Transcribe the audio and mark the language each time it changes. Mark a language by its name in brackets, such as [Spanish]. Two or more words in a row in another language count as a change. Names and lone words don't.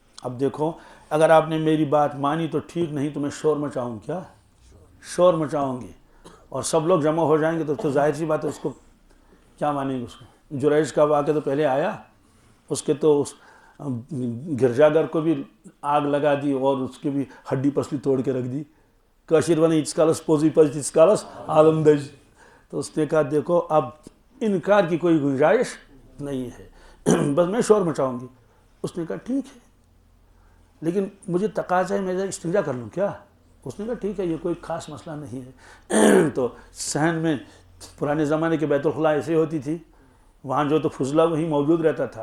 [Urdu] اب دیکھو اگر آپ نے میری بات مانی تو ٹھیک، نہیں تو میں شور مچاؤں. کیا شور مچاؤں گی اور سب لوگ جمع ہو جائیں گے تو ظاہر سی بات ہے اس کو کیا مانیں گے. اس کو جریج کا واقعہ تو پہلے آیا، اس کے تو اس گرجا گھر کو بھی آگ لگا دی اور اس کی بھی ہڈی پسلی توڑ کے رکھ دی. [Kashmiri] کاشر ون یتس کالس پوزی پز تیس کالس عالم دج. [Urdu] تو اس نے کہا دیکھو اب انکار کی کوئی گنجائش نہیں ہے، بس میں شور مچاؤں گی. اس نے کہا ٹھیک ہے، لیکن مجھے تقاضا ہے میں استنجا کر لوں کیا. اس نے کہا ٹھیک ہے، یہ کوئی خاص مسئلہ نہیں ہے. تو صحن میں پرانے زمانے کے بیت الخلاء ایسے ہوتی تھی، وہاں جو تو فضلہ وہیں موجود رہتا تھا.